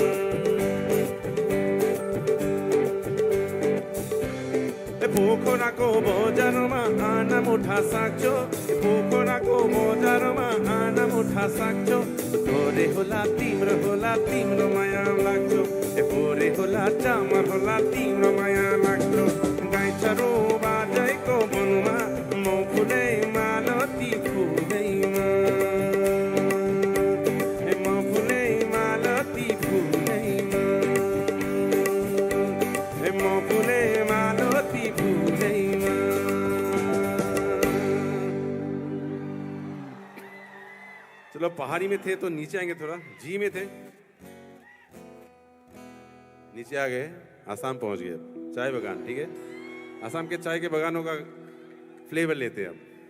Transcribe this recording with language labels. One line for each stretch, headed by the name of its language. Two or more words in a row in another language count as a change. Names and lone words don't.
Nepali: पोखरा को बजारमा आना मुठा साक्छो, पोखरा को बजारमा आना मुठा साक्छो, पोरे होला तिम्रो माया लाग्छो, पोरे होला चामर होला तिम्रो माया लाग्छो, गाई चरो बाजाइको बनुमा मो फुलै मालती फुलैमा, मो फुलै मालती फुलैमा, मो फुलै मालती फुलैमा।
Hindi: चलो पहाड़ी में थे तो नीचे आएंगे, थोड़ा जी में थे, नीचे आ गए, आसाम पहुंच गए। चाय बागान, ठीक है, आसाम के चाय के बागानों का फ्लेवर लेते हैं अब।